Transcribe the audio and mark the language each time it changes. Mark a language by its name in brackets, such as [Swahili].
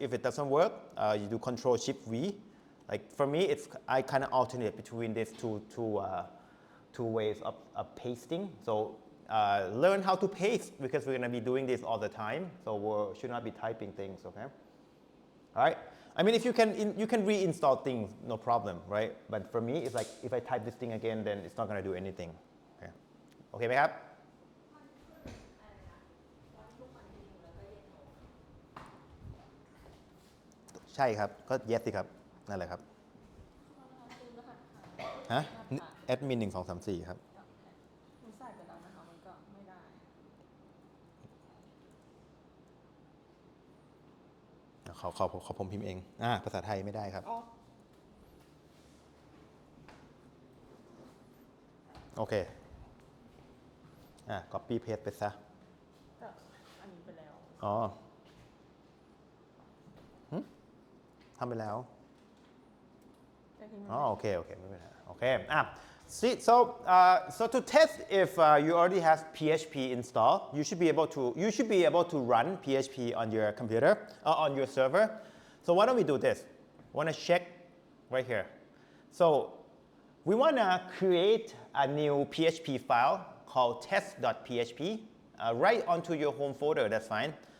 [English] If it doesn't work, you do Control Shift V. Like for me, I kind of alternate between these two ways of pasting. So learn how to paste because we're going to be doing this all the time. So we should not be typing things, okay? All right. I mean, if you can reinstall things, no problem, right? But for me, it's like if I type this thing again, then it's not going to do anything. [Thai] Okay,ไหมครับ ใช่ครับก็ yes สิครับนั่นแหละครับฮะแอดมิน1234ครับ หนูใส่ไปแล้วนะคะมันก็ไม่ได้ ขอผมพิมพ์เองภาษาไทยไม่ได้ครับโอเคcopy paste ไปซะ อันนี้ไปแล้ว อ๋อทำไปแล้วอ๋อโอเคไม่เป็นไรโอเคsee [English] so to test if you already have PHP installed you should be able to run PHP on your computer on your server so why don't we do this want to check right here so we want to create a new PHP file called test.php right onto your home folder that's fine.